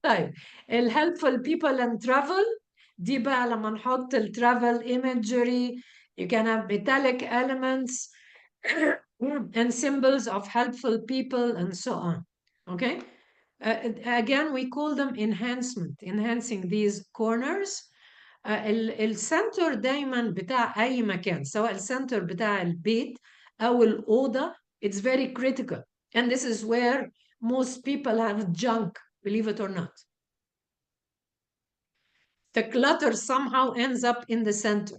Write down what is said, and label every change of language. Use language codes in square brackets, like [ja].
[ar] طيب [en] helpful people and travel [ar] دي بقى لما نحط [en] travel imagery, you can have metallic elements and symbols of helpful people and so on. Okay. Again, we call them enhancing these corners. [ar] السنتر دايما بتاع أي مكان, سواء السنتر بتاع البيت أو الأوضة, [en] it's very critical. And this is where most people have junk, believe it or not. The clutter somehow ends up in the center.